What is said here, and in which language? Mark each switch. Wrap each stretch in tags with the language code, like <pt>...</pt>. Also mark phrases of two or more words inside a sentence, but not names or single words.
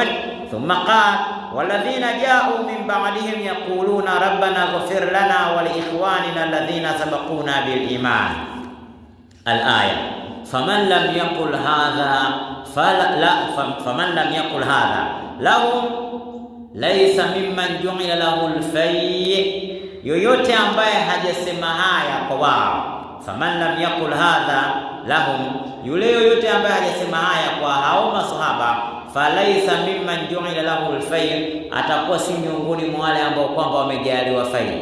<ar>ثم قال والذين جاءوا من بعدهم يقولون ربنا اغفر لنا ولإخواننا الذين سبقونا بالإيمان الآية. فمن لم يقل هذا لهم ليس ممن جعل له الفيء.</ar> <sw>Yoyote ambaye hajasema haya kwa wao,</sw> <ar>faman lam yakul hadha lahum,</ar> <sw>yule yoyote ambaye hajasema haya kwa hao masahaba,</sw> <ar>falaisa mimman ju'ila lahu al-fay,</ar> <sw>atakuwa si miongoni mwa wale ambao kwamba wamejaliwa faida.</sw>